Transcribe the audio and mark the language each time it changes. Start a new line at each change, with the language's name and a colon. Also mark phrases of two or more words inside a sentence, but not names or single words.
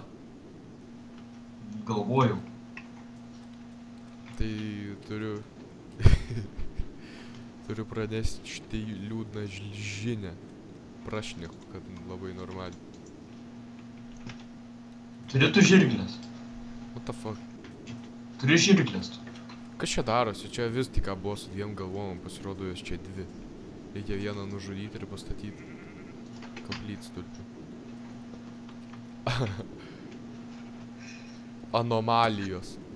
Lithuanian: Galvojau. Tai turiu... Turiu pranešti štai liūdną žinią. Prašneku, kad labai normaliai. Turi tu žirklės.
English: What the fuck?
Lithuanian: Turi žirklės tu. Kas čia darosi? Čia vis tik buvo su dviem galvom, pasirodo jos čia dvi. Reikia vieną nužudyti ir pastatyti. Koplytstulpį. Anomalijos.